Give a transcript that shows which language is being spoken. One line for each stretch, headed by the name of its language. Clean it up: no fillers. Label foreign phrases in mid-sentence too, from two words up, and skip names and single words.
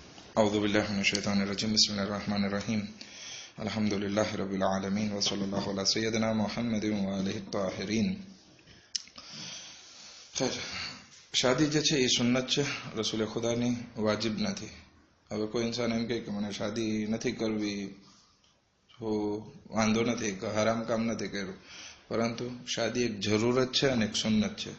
Arabic: أعوذ بالله من الشيطان الرجيم بسم الله الرحمن الرحيم الحمد لله رب العالمين وصلى الله على سيدنا محمد وآله الطاهرين.
Gujarati: ખૈર, શાદી જે છે એ સુન્નત છે, રસૂલે ખુદાની, વાજિબ નથી. હવે કોઈ ઇન્સાન એમ કહે કે મને શાદી નથી કરવી તો વાંધો નથી, હરામ કામ નથી કર્યું, પરંતુ શાદી એક જરૂરત છે અને એક સુન્નત છે.